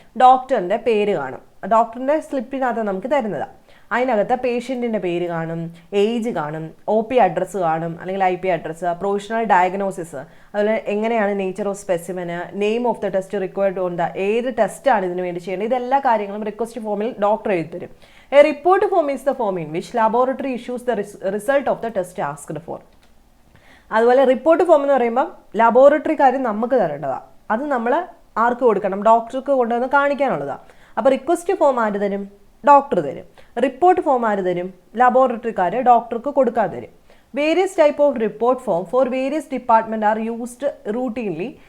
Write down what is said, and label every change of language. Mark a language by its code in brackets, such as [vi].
[ml] ഡോക്ടറിൻ്റെ പേര് കാണും, ഡോക്ടറിൻ്റെ സ്ലിപ്പിനകത്ത് നമുക്ക് തരുന്നത്. അതിനകത്ത് പേഷ്യൻറ്റിൻ്റെ പേര് കാണും, ഏജ് കാണും, OP അഡ്രസ്സ് കാണും അല്ലെങ്കിൽ IP അഡ്രസ്സ്, പ്രൊവിഷണൽ ഡയഗ്നോസിസ്, അതുപോലെ എങ്ങനെയാണ് [en] nature of specimen, name of the test required on the, [ml] ഏത് ടെസ്റ്റാണ് ഇതിനു വേണ്ടി ചെയ്യേണ്ടത്, ഇതെല്ലാ കാര്യങ്ങളും റിക്വസ്റ്റ് ഫോമിൽ ഡോക്ടർ എഴുതി തരും. [en] A report form is the form in which laboratory issues the result of the test asked for. [ml] അതുപോലെ റിപ്പോർട്ട് ഫോം എന്ന് പറയുമ്പോൾ ലബോറട്ടറി കാര്യം നമുക്ക് തരേണ്ടതാണ്, അത് നമ്മൾ ആർക്ക് കൊടുക്കണം? ഡോക്ടർക്ക് കൊണ്ടുവന്ന് കാണിക്കാനുള്ളതാണ്. അപ്പോൾ റിക്വസ്റ്റ് ഫോം ആര് തരും? ഡോക്ടർ തരും. റിപ്പോർട്ട് ഫോം ആര് തരും? ലബോറട്ടറിക്കാർ ഡോക്ടർക്ക് കൊടുക്കാൻ തരും. [en] Various type of report form for various department are used routinely.